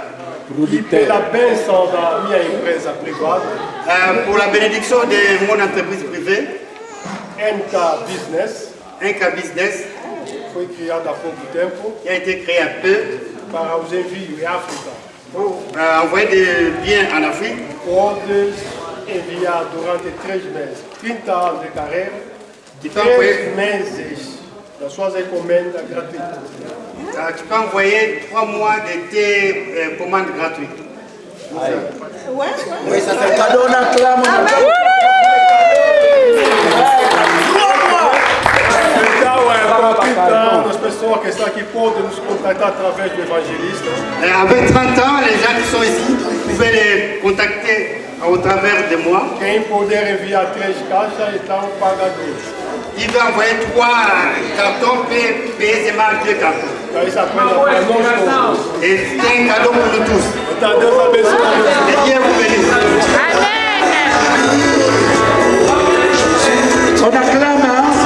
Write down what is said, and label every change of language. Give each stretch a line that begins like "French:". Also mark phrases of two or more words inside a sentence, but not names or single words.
French: Pour la bénédiction de mon entreprise privée, NK Business, qui a été créé un peu pour envoyer des biens en Afrique.
Portuguese: Durante 13 meses, 30 anos de carreira, 3 meses da sua encomenda gratuita.
French: Tu peux envoyer 3 mois de tes commandes gratuites. Oui, ça fait cadeau, on acclame.
Portuguese: As pessoas que estão aqui podem nos contactar através do evangelista.
French: Avec 30 ans, les gens qui sont ici, vous pouvez les contacter au travers de moi.
Portuguese: Quem puder enviar 3 caixas, então paga 2.
French: Il veut envoyer 3 cartons, payer seulement 2 cartons. Et c'est un cadeau pour nous tous. Et Dieu vous bénisse. On acclame, hein?